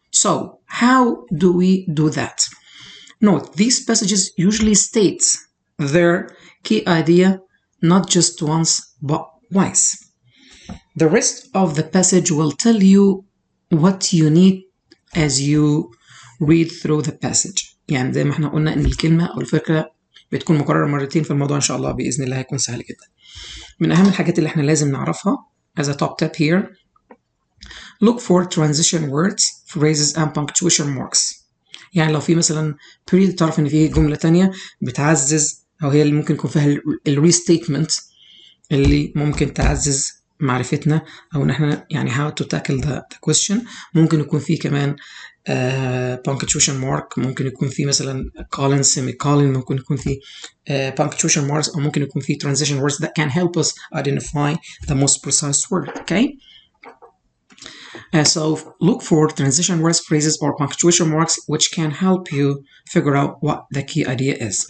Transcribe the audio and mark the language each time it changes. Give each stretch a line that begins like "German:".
English: So, how do we do that? Note, these passages usually state their key idea not just once but twice. The rest of the passage will tell you what you need as you read through the passage.
Arabic: يعني زي ما احنا قلنا ان الكلمه او الفكره بتكون مكرره مرتين في الموضوع، ان شاء الله باذن الله هيكون سهل جدا. من اهم الحاجات اللي احنا لازم نعرفها
English: as a top tip here, look for transition words, phrases and punctuation marks.
Arabic: يعني لو في مثلا period تعرف ان في جمله تانية بتعزز او هي اللي ممكن يكون فيها الريستيتمنت اللي ممكن تعزز معرفتنا او ان احنا يعني
English: how to tackle the question.
Arabic: ممكن يكون في كمان punctuation mark، ممكن يكون في مثلا colon semicolon، ممكن يكون في punctuation marks، او ممكن يكون في
English: transition words that can help us identify the most precise word. Okay, so look for transition words, phrases or punctuation marks which can help you figure out what the key idea is.